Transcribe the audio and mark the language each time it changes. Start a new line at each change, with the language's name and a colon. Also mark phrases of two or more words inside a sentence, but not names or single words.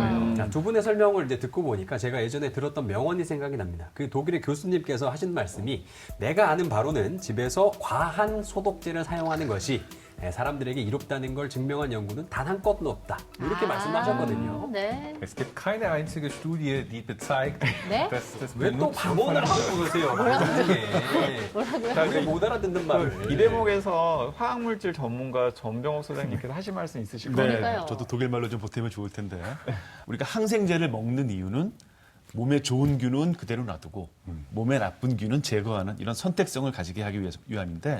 Korean: 거예요. 자, 두 분의 설명을 이제 듣고 보니까 제가 예전에 들었던 명언이 생각이 납니다. 그 독일의 교수님께서 하신 말씀이 내가 아는 바로는 집에서 과한 소독제를 사용하는 것이 사람들에게 이롭다는 걸 증명한 연구는 단 한 건도 없다. 이렇게 말씀하셨거든요. 네.
German: Es gibt keine einzige Studie, die bezeigt,
Korean: 네?
German: dass das
Korean: 왜 또 Benutzen 방언을 von 하고 그러세요? 뭐라고요? 자, 우리 못 알아듣는 말을. 이 대목에서 화학물질 전문가 전병옥 소장님께서 하신 말씀 있으실 거예요. 그러니까요. 저도 독일 말로 좀 보태면 좋을 텐데 우리가 항생제를 먹는 이유는 몸에 좋은 균은 그대로 놔두고 몸에 나쁜 균은 제거하는 이런 선택성을 가지게 하기 위함인데